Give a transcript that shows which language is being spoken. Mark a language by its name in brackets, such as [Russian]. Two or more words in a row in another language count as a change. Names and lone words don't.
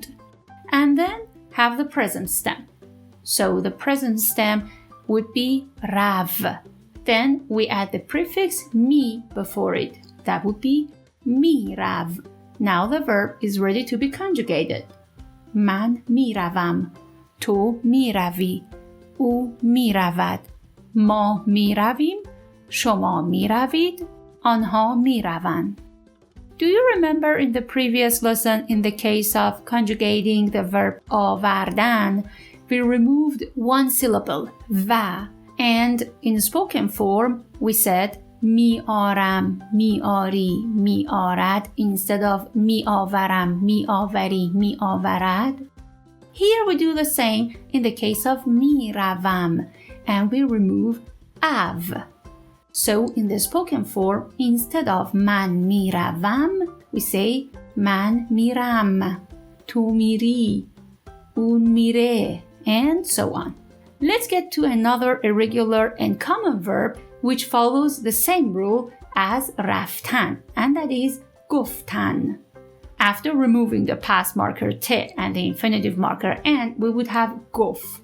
[English] And then have the present stem. So the present stem would be rav. Then we add the prefix mi before it. That would be mirav. Now the verb is ready to be conjugated. [Persian] من میروم، تو میروی، او میرود، ما میرویم، شما میروید، آنها میروند. [English] Do you remember in the previous lesson in the case of conjugating the verb آوردن, we removed one syllable, و, and in spoken form we said [Persian] میآرم، میآری، میآرد [English] instead of [Persian] میآورم، میآوری، میآورد. [English] Here we do the same in the case of میروم and we remove av. So in the spoken form, instead of [Persian] من میروم, [English] we say [Persian] من میرم، تو میری، اون میره, [English] and so on. Let's get to another irregular and common verb which follows the same rule as رفتن, and that is گفتن. After removing the past marker ت and the infinitive marker n, we would have گفت.